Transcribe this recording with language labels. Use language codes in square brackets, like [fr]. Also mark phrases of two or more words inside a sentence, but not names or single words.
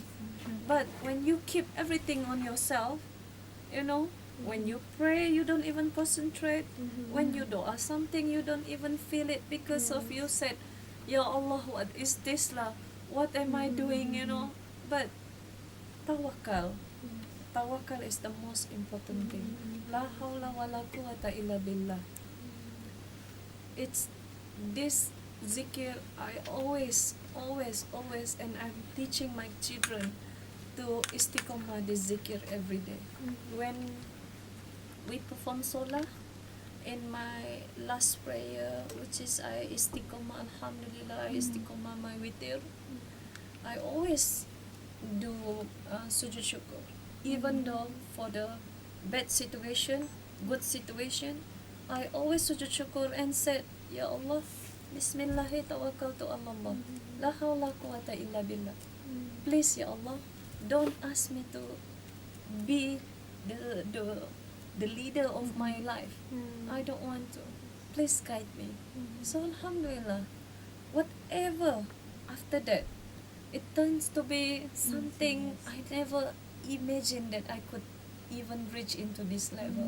[en] But when you keep everything on yourself, you know, when you pray you don't even concentrate, when you do something you don't even feel it because of you said, [ar] يا الله, [en] what is this lah, what am I doing, you know. But tawakal, tawakal is the most important thing. [ar] لا حول ولا قوة إلا بالله. [en] It's this zikir I always, and I'm teaching my children to istiqomah this zikir every day. When we perform solah, in my last prayer, which is I istiqomah, alhamdulillah, I istiqomah my witir, I always do [ms] sujud syukur. [en] Even though for the bad situation, good situation, I always [ms] sujud syukur [en] and said, [ar] يا الله، بسم الله توكلت على الله، لا حول قوة إلا بالله. [en] Please, [ar] يا الله, [en] don't ask me to be the leader of my life. I don't want to. Please guide me. So alhamdulillah, whatever after that, it turns to be something I never imagined that I could even reach into this level.